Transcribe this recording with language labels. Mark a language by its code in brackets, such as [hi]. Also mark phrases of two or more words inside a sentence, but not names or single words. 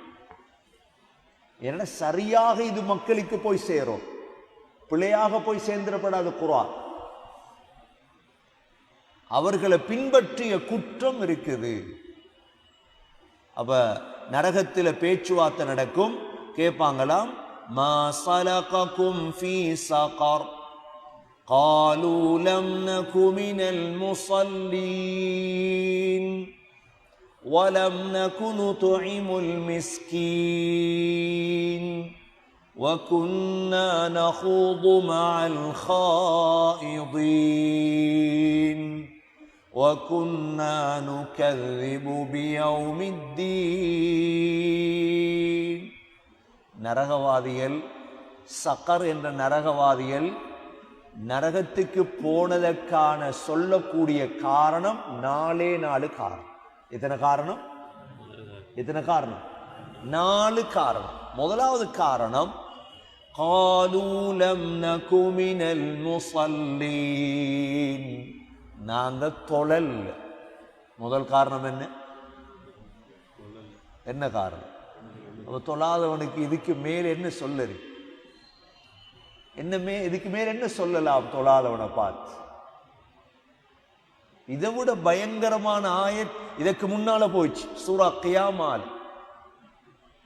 [ta] ஏன்னா சரியாக இது மக்களுக்கு போய் சேரும், பிழையாக போய் சேர்ந்திடப்படாத குர்ஆன். அவர்களை பின்பற்றிய குற்றம் இருக்குது. அப்ப நரகத்தில் பேச்சுவார்த்தை நடக்கும், கேட்பாங்களாம், [ar] ما سلككم في سقر قالوا لم نك من المصلين ولم نك نطعم المسكين وكنا نخوض مع الخائضين وكنا نكذب بيوم الدين. [ta] நரகவாதிகள், சக்கர் என்ற நரகவாதிகள் நரகத்துக்கு போனதற்கான சொல்லக்கூடிய காரணம் 4 காரணம். எத்தனை காரணம்? 4 காரணம். முதலாவது காரணம், [ar] قالوا لم نك من المصلين, [ta] நாங்க தொழல். முதல் காரணம் என்ன காரணம்? அப்ப தொழாதவனுக்கு இதுக்கு மேல் என்ன சொல்லுது? இதுக்கு மேல் என்ன சொல்லலாம் தொழாதவனை பார்த்து? இதை விட பயங்கரமான ஆயத் இதற்கு முன்னால போயிடுச்சு, சூரா கியாமால்.